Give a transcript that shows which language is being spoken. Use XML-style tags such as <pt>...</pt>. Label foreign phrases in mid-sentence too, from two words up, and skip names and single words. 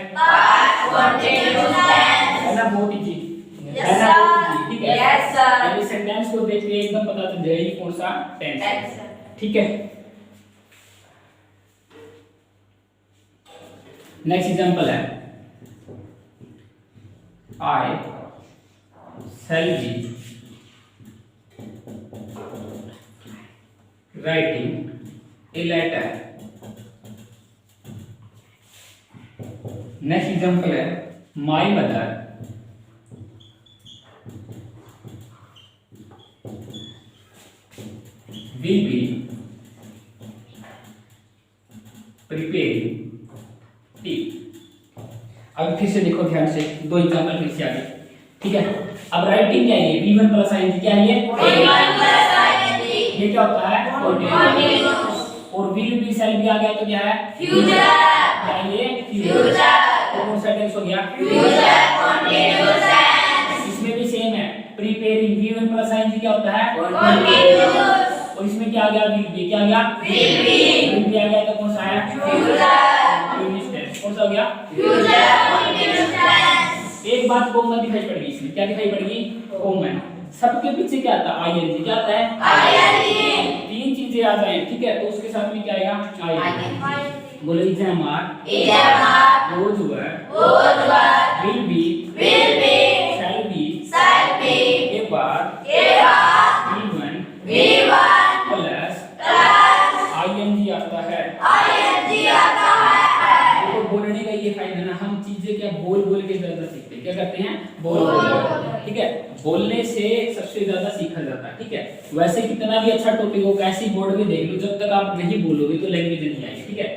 <en>past continuous tense</en> <hi>है ना, बहुत इजी</hi> <en>यस</en> <hi>है ना, बहुत easy, सर ठीक है।</hi> <en>yes sir</en> <hi>यानी सेंटेंस को देख के एकदम पता चल जाएगा ये कौन सा टेंस है,</hi> <en>yes sir</en> <hi>ठीक है।</hi> <en>next example है I shall be writing a letter. next example है my mother will be preparing tea.</en> <hi>अब फिर से देखो ध्यान से, दो एग्जांपल फिर से आ गए, ठीक है। अब राइटिंग क्या है?</hi> <en>V1 plus ing</en> <hi>क्या है?</hi> <en>V1 plus ing</en> <hi>ये क्या होता है?</hi> <en>continuous</en> <hi>और</hi> <en>will be shall be</en> <hi>आ गया तो क्या है?</hi> <en>future</en> <hi>क्या है ये?</hi> <en>future</en> <hi>तो कौन सा टेंस हो गया?</hi> <en>future continuous tense</en> <hi>इसमें भी सेम है,</hi> <en>preparing V1 plus ing</en> <hi>क्या होता है?</hi> <en>continuous</en> <hi>और इसमें क्या आ गया?</hi> <en>will be</en> <hi>क्या आ गया?</hi> <en>will be</en> <hi>आ गया तो कौन सा है?</hi> <en>future continuous tense।</en> <hi>कौन सा हो गया?</hi> <en>future continuous tense</en> <hi>एक बात कॉमन दिखाई पड़ेगी इसमें, क्या दिखाई पड़ेगी? कॉमन। सबके पीछे क्या आता है? ing। क्या आता है?</hi> <en>ing</en> <hi>तीन चीजें आ जाए, ठीक है, तो उसके साथ में क्या आएगा? ing। बोलो एग्जाम</hi> <en>exam</en> <hi>रोज हुआ</hi> <en>was will be will be shall be shall be</en> <hi>के बाद</hi> <en>V1 V1 plus plus</en> <hi>ing आता है। ing आता है देखो बोलने का ये फायदा ना, हम चीजें क्या बोल बोल के ज्यादा सीखते हैं। क्या करते हैं? बोल बोल बोल बोल के, ठीक है। बोलने से सबसे ज्यादा सीखा जाता है, ठीक है। वैसे कितना भी अच्छा टॉपिक हो, कैसी बोर्ड में देख लो, जब तक आप नहीं बोलोगे तो लैंग्वेज नहीं आएगी, ठीक है।</hi>